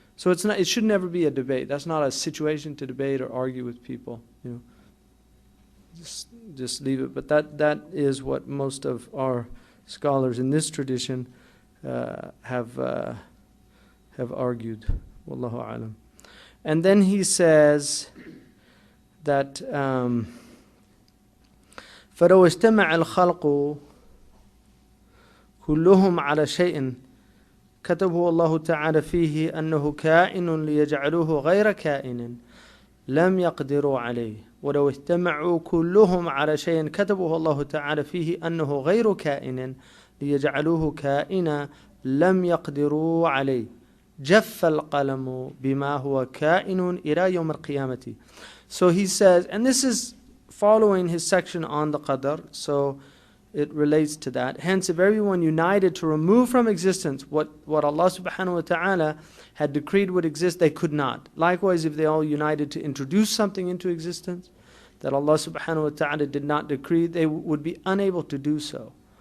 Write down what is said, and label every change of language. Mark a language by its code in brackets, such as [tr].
[en] So it should never be a debate. That's not a situation to debate or argue with people. Just leave it. But that is what most of our scholars in this tradition have argued. Wallahu alam. And then he says that [ar] فَلَوْ اسْتَمَعَ الْخَلْقُ كُلُّهُمْ عَلَى شَيْءٍ كتبه الله تعالى فيه أنه كائن ليجعلوه غير كائن لم يقدروا عليه ولو اجتمعوا كلهم على شيء كتبه الله تعالى فيه أنه غير كائن ليجعلوه كائنا لم يقدروا عليه جف القلم بما هو كائن إلى يوم القيامة. [en] So he says, and this is following his section on the qadr, so it relates to that. Hence, if everyone united to remove from existence what Allah subhanahu wa ta'ala had decreed would exist, they could not. Likewise, if they all united to introduce something into existence that Allah subhanahu wa ta'ala did not decree, they would be unable to do so.